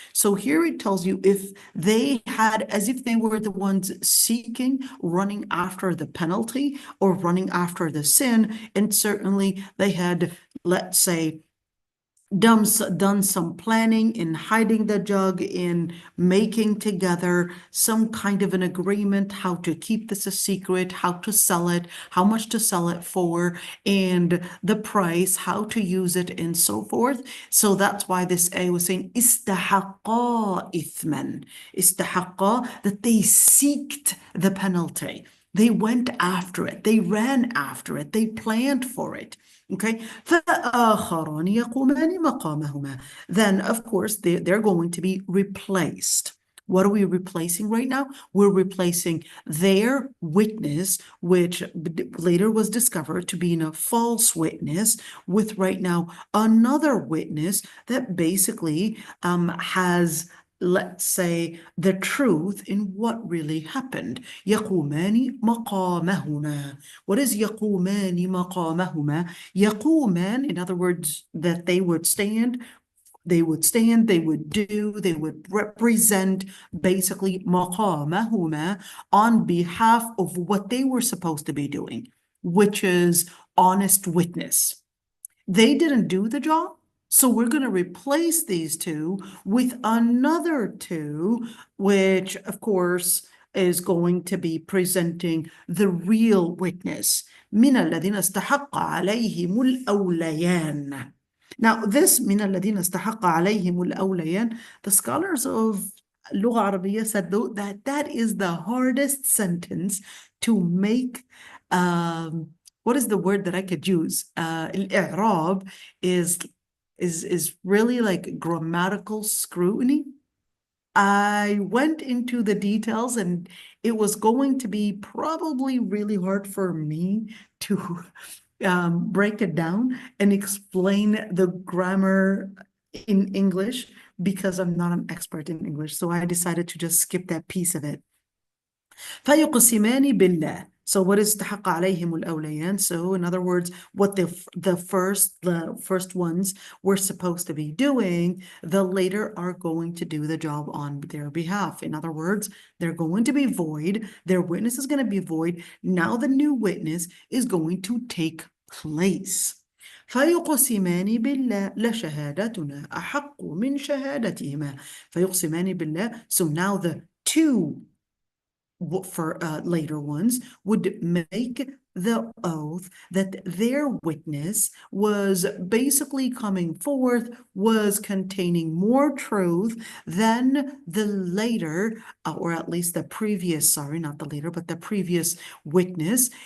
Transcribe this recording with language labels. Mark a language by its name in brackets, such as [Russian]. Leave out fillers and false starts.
[English] So here it tells you if they had, as if they were the ones seeking, running after the penalty or running after the sin, and certainly they had, let's say, done some planning in hiding the jug, in making together some kind of an agreement, how to keep this a secret, how to sell it, how much to sell it for, and the price, how to use it, and so forth. So that's why this ayah was saying [Arabic] istahaqqa ithman, istahaqqa, [English] that they seeked the penalty. They went after it. They ran after it. They planned for it. [Arabic] Okay, فآخران يقومان مقامهما. [English] Then, of course, they're going to be replaced. What are we replacing right now? We're replacing their witness, which later was discovered to be a false witness, with right now another witness that basically has, let's say, the truth in what really happened. [Arabic] يقومان مقامهما. [English] What is [Arabic] يقومان مقامهما? [English] يقومان, in other words, that they would stand, they would do, they would represent basically مقامهما on behalf of what they were supposed to be doing, which is honest witness. They didn't do the job. So we're going to replace these two with another two, which of course is going to be presenting the real witness. [Arabic] من الذين استحق عليهم الأوليان. [English] Now this [Arabic] من الذين استحق عليهم الأوليان, [English] the scholars of [Arabic] لغة عربية [English] said that is the hardest sentence to make. What is the word that I could use? Al-i'rab is really like grammatical scrutiny. I went into the details and it was going to be probably really hard for me to break it down and explain the grammar in English because I'm not an expert in English. So I decided to just skip that piece of it. [Arabic] فيقسمان بالله. [English] So what is [Arabic] استحق عليهم الأوليان? [English] So in other words, what the first ones were supposed to be doing, the later are going to do the job on their behalf. In other words, they're going to be void. Their witness is going to be void. Now the new witness is going to take place. [Arabic] فيقسمان بالله لشهادتنا أحق من شهادتهما. فيقسمان بالله. [English] So now the two for later ones would make the oath that their witness was basically coming forth, was containing more truth than the later, or at least the previous, sorry, not the later, but the previous witness.